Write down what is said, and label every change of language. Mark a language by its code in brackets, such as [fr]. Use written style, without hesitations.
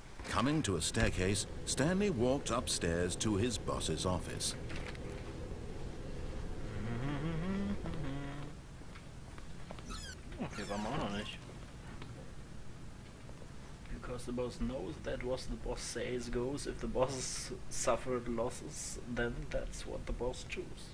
[en] Coming to a staircase, Stanley walked upstairs to his boss's office. [de] Okay, waren wir auch noch nicht. [en] Because the boss knows that what the boss says goes. If the boss suffered losses, then that's what the boss choose.